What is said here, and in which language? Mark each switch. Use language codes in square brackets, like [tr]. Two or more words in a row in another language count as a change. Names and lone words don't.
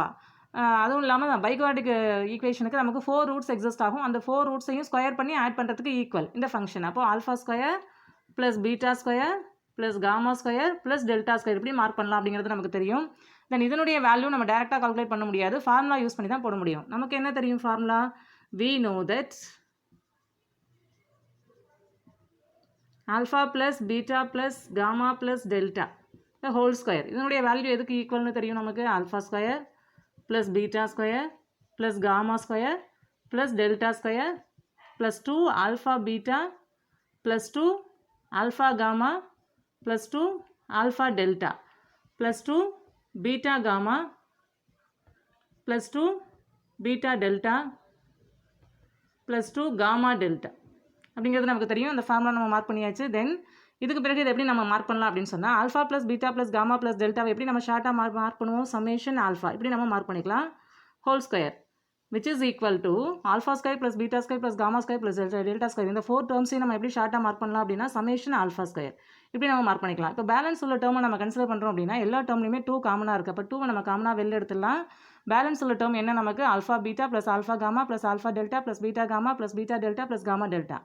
[ta] அதுவும் இல்லாமல் பைக்வாட்ரடிக் ஈக்குவேஷனுக்கு நமக்கு 4 ரூட்ஸ் எக்ஸிஸ்ட் ஆகும். அந்த 4 ரூட்ஸையும் ஸ்கொயர் பண்ணி ஆட் பண்ணுறதுக்கு ஈக்குவல் இந்த ஃபங்க்ஷன். அப்போ [en] alpha square plus beta square plus gamma square plus delta square [ta] இப்படி மார்க் பண்ணலாம் அப்படிங்கிறது நமக்கு தெரியும். தென் இதனுடைய வேல்யூ நம்ம டேரெக்டாக கால்குலேட் பண்ண முடியாது, ஃபார்முலா யூஸ் பண்ணி தான் போட முடியும். [en] நமக்கு என்ன தெரியும் ஃபார்முலா we know that alpha plus beta plus gamma plus delta the whole square [ta] இதனுடைய வேல்யூ எதுக்கு ஈக்குவல்னு தெரியும் நமக்கு [en] alpha square plus beta square plus gamma square plus delta square plus 2 alpha beta plus 2 ஆல்ஃபா பீட்டா ப்ளஸ் 2 alpha gamma plus 2 alpha delta plus 2 beta gamma plus 2 beta delta plus 2 gamma delta [ta] அப்படிங்கிறது நமக்கு தெரியும். அந்த ஃபார்முலா நம்ம மார்க் பண்ணியாச்சு. தென் இதுக்கு பிறகு இதை எப்படி நம்ம மார்க் பண்ணலாம் அப்படின்னு சொன்னால் ஆல்ஃபா ப்ளஸ் பீட்டா ப்ளஸ் காமா ப்ளஸ் டெல்டாவை எப்படி நம்ம ஷார்ட்டாக மார்க் பண்ணுவோம் [en] summation alpha [ta] இப்படி நம்ம மார்க் பண்ணிக்கலாம் [en] whole square which is equal to alpha square plus beta square plus gamma square plus delta square [ta] இந்த 4 டேர்ம்ஸையும் நம்ம எப்படி ஷார்ட்டாக மார்க் பண்ணலாம் அப்படின்னா [en] summation alpha square [ta] இப்படி நம்ம மார்க் பண்ணிக்கலாம். இப்போ பேலன்ஸ் உள்ள டேர்மை நம்ம கன்சிடர் பண்ணுறோம் அப்படின்னா எல்லா டேர்ம்லையுமே 2 காமனாக இருக்குது. அப்போ 2 நம்ம காமனாக வெளில எடுத்துடலாம். பேலன்ஸ் உள்ள டேர்ம் என்ன நமக்கு [en] alpha beta plus alpha gamma plus alpha delta plus beta gamma plus beta delta plus gamma delta.